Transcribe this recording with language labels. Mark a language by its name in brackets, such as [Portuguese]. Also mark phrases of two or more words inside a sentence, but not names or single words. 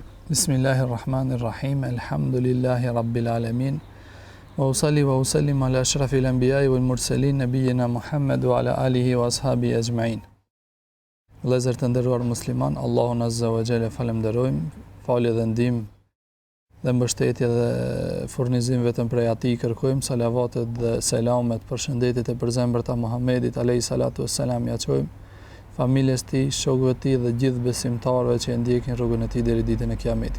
[Arabic] بسم الله الرحمن الرحيم. الحمد لله رب العالمين. وأصلي وأسلم على أشرف الأنبياء والمرسلين نبينا محمد وعلى آله وأصحابه أجمعين. [Albanian] Vëllezër të nderuar musliman, Allahun [Arabic] عز وجل [Albanian] falenderojmë, falje dhe ndihmë dhe mbështetje dhe furnizim vetëm prej atij kërkojmë, salavatet dhe selamet, përshëndetjet e përzemërta Muhammedit [Arabic] عليه الصلاة والسلام [Albanian] ja çojmë familjes tij, shokëve tij dhe gjithë besimtarëve që e ndjekin rrugën e tij deri ditën e Kiametit.